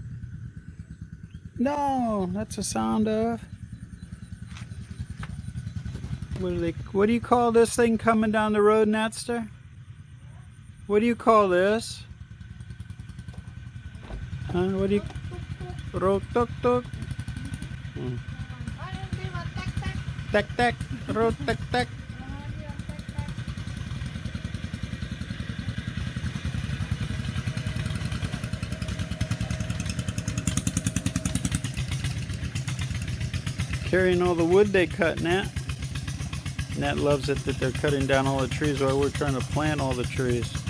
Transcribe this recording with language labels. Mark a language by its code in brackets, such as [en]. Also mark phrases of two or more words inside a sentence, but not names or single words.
[en] No, that's the sound of... What do you call this thing coming down the road, Natster? What do you call this? What do you... Road tuk tuk. Tak tak. Road tak tak. Carrying all the wood they cut, Nat. Nat loves it that they're cutting down all the trees while we're trying to plant all the trees.